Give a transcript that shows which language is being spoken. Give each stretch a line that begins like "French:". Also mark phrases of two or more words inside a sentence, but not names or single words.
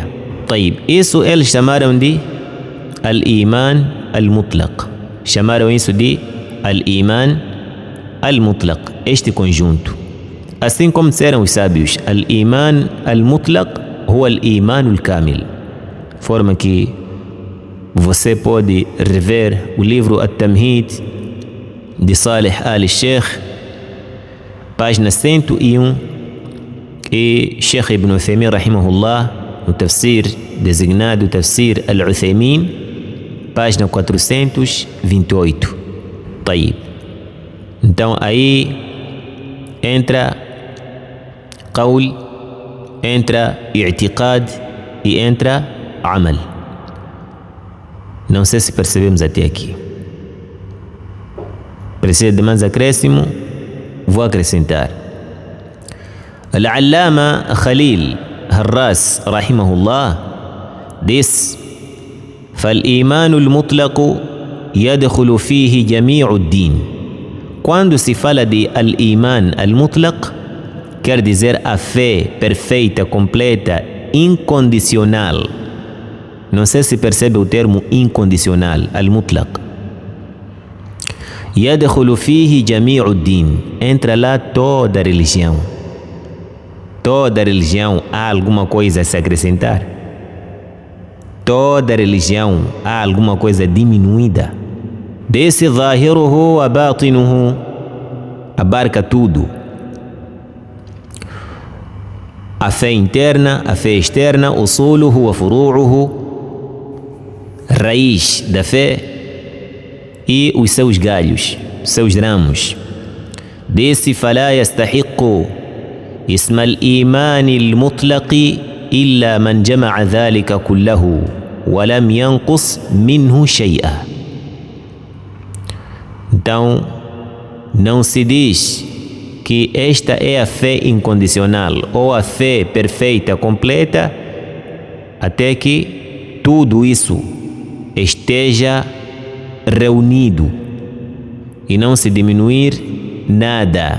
Portuguese: Taib. Isso eles chamaram de
Arabic: الإيمان المطلق.
Portuguese: Chamaram isso de
Arabic: الإيمان المطلق,
Portuguese: este conjunto. Assim como disseram os sábios,
Arabic: الإيمان المطلق هو الإيمان الكامل.
Portuguese: Forma que você pode rever o livro At-Tamhid de Salih Al-Sheikh, página 101, e Sheikh Ibn Uthaymin rahimahullah, no tafsir designado Tafsir Al-Uthaymin, página 428. Taib. Então aí entra qawl, entra i'tiqad e entra amal. Não sei se percebemos até aqui. Precisa de mais acréscimo? Vou acrescentar.
Arabic: Al-Allama Khalil Harras rahimahullah diz: فالإيمان المطلق يدخل فيه جميع الدين.
Portuguese: Quando se fala de
Arabic: الإيمان المطلق,
Portuguese: quer dizer a fé perfeita, completa, incondicional. Não sei se percebe o termo incondicional, al-Mutlaq.
Arabic: يدخل فيه جميع الدين.
Portuguese: Entra lá toda a religião. Toda religião há alguma coisa a se acrescentar. Toda religião há alguma coisa diminuída. Desse
Arabic: ظاهره وباطنه
Portuguese: abarca tudo. A fé interna, a fé externa,
Arabic: أصوله وفروعه,
Portuguese: raiz da fé e os seus galhos, seus ramos.
Arabic: Desse فلا يستحق اسم الإيمان المطلق إلا من جمع ذلك كله ولم ينقص منه شيئا.
Portuguese: Então, não se diz que esta é a fé incondicional ou a fé perfeita, completa, até que tudo isso esteja reunido e não se diminuir nada.